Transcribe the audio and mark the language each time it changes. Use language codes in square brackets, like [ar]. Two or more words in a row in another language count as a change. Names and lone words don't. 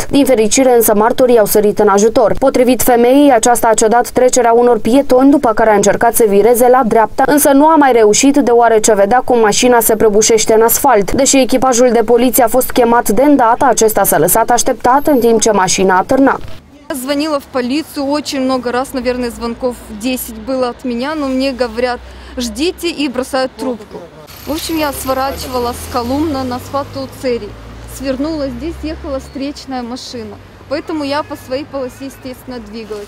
[ro] Din fericire însă martorii au sărit în ajutor. Potrivit femeii, aceasta a cedat trecerea unor pietoni, după care a încercat să vireze la dreapta, însă nu a mai reușit deoarece vedea cum mașina se prăbușește în asfalt. Deși echipajul de poliție a fost chemat de îndată, acesta s-a lăsat așteptat în timp ce mașina atârna. [ru] Звонила в полицию, очень много раз, наверное, звонков 10 было от меня, но мне говорят, ждите, и бросают трубку. В общем, я сворачивала с Колумна на Сфату Церий. Свернула здесь, ехала встречная машина. Поэтому я по своей полосе, естественно, двигалась.